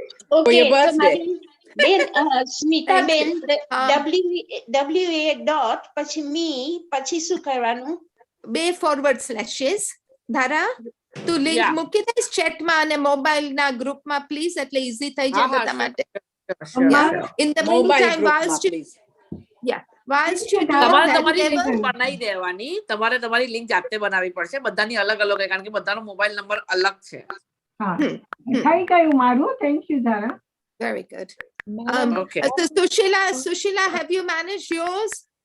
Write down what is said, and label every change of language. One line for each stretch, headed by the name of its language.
Gujarati: Okay, બેન Smitaben, WA dot પછી મી પછી શું કરવાનું? 2 ફોરવર્ડ સ્લેશિસ. ધારા તું લિંક મૂકી દઈશ ચેટમાં અને મોબાઈલ ના ગ્રુપમાં પ્લીઝ, એટલે ઈઝી થઈ જાય બધા માટે.
English: In the meantime, whilst you
Gujarati: તમારી લિંક બનાવી દેવાની, તમારે તમારી લિંક જાતે બનાવવી પડશે, બધાની અલગ અલગ, કારણ કે બધાનો મોબાઈલ નંબર અલગ છે. થઈ ગયું મારું. થેન્ક યુ ધારા.
English: Very good. Okay. So Sushila, have you managed yours?